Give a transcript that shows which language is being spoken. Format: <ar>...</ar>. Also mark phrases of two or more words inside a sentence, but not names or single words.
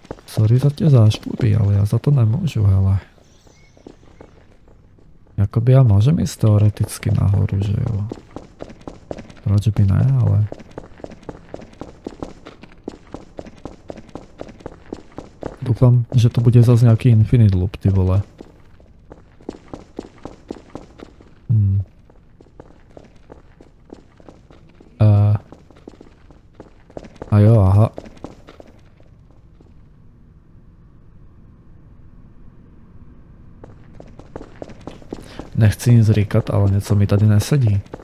<sk>Sorry za tie záškluby, ale ja za to nemôžu, hele. Jakoby ja môžem ísť teoreticky nahoru,</sk> <cs>že jo. Proč by ne,</cs> <sk>ale... Dúfam, že to bude zase nejaký</sk> <en>infinite loop,</en> <cs>ty vole. A jo, aha. Nechci nic říkat, ale něco mi tady nesedí.</cs>